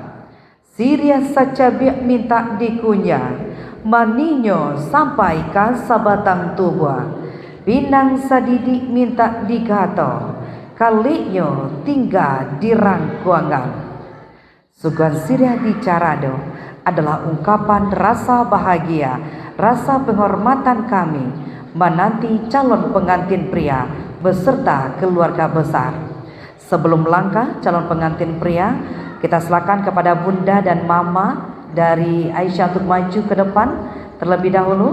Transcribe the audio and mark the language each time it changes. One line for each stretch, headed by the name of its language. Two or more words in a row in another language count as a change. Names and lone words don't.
Minangkabau: Siria sacabiak minta dikunya, maninyo sampai ke sabatang tubuh, pinang sadidik minta digato, kalinyo tinggal di rangkuangan.
Indonesian: Suguhan Siria di Carado adalah ungkapan rasa bahagia, rasa penghormatan kami menanti calon pengantin pria beserta keluarga besar. Sebelum melangkah calon pengantin pria, kita silakan kepada Bunda dan Mama dari Aisyah untuk maju ke depan terlebih dahulu.